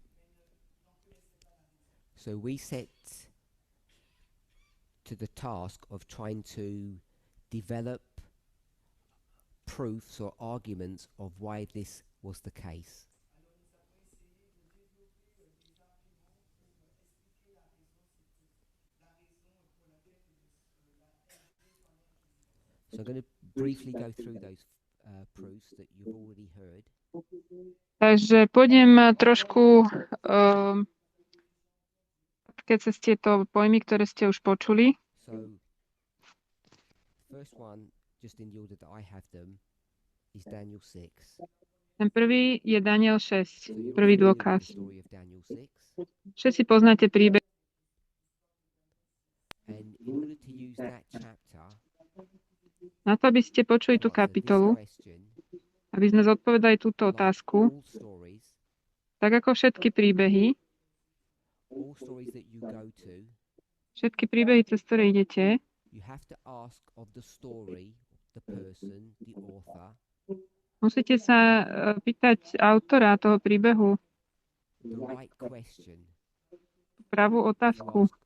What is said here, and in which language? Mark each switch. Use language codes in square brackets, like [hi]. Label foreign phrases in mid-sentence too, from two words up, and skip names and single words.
[en] So we set to the task of trying to develop proofs or arguments of why this was the case. So I'm going to briefly go through those proofs that you've already heard. [sk] Takže pôjdem trošku cez tieto pojmy, ktoré ste už počuli. [en] So first one, just in the order that I have them, is Daniel 6. [sk] Ten prvý je Daniel 6, prvý dôkaz. Všetci poznáte príbeh. [en] And in order to use that chapter, [sk] na to, aby ste počuli tú kapitolu, aby sme zodpovedali túto otázku, tak ako všetky príbehy, všetky príbehy, cez ktoré idete, musíte sa pýtať autora toho príbehu pravú otázku.